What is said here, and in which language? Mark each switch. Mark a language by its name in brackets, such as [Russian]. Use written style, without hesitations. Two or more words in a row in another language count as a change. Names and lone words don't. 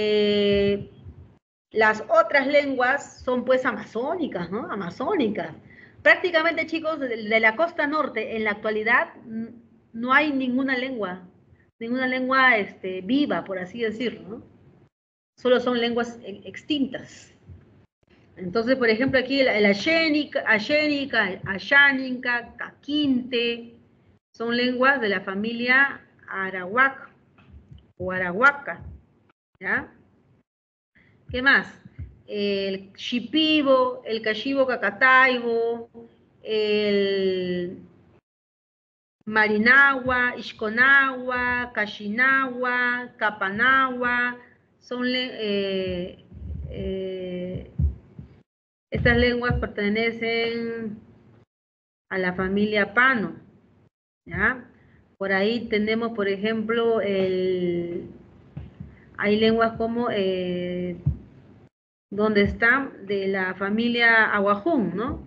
[Spanish] Las otras lenguas son, pues, amazónicas, ¿no? Amazónicas. Prácticamente, chicos, de la costa norte, en la actualidad, no hay ninguna lengua viva, por así decirlo, ¿no? Solo son lenguas extintas. Entonces, por ejemplo, aquí el ayénica, ayánica, caquinte, son lenguas de la familia arawak o arahuaca, ¿ya? ¿Qué más? El shipibo, el cashibo cacataibo, el marinagua, ishconagua, cachinagua, capanagua, son estas lenguas pertenecen a la familia Pano, ¿ya? Por ahí tenemos, por ejemplo, hay lenguas como, donde están de la familia Aguajún, ¿no?